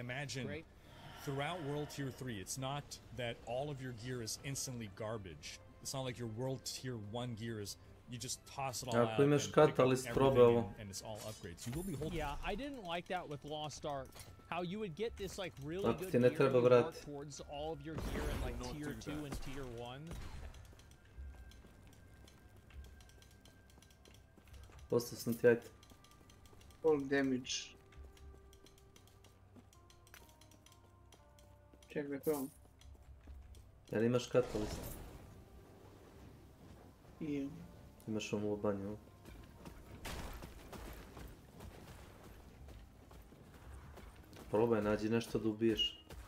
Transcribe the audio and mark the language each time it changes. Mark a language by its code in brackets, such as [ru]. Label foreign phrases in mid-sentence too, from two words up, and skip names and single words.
[en] But I imagine throughout World Tier 3, it's not that all of your gear is instantly garbage. It's not like your World Tier 1 gear is, you just toss it all out and pick up everything and it's all upgrades. You will be holding. Yeah, I didn't like that with Lost Ark. How you would get this like really good gear, you work towards all of your gear at like tier 2 and tier 1. [bs] Postao sam ti, ajde. [en] Full damage. [bs] Čekaj, probam. Jel imaš katalist? Imam. Imaš ovu banju? Probaj, nađi nešto da ubiješ.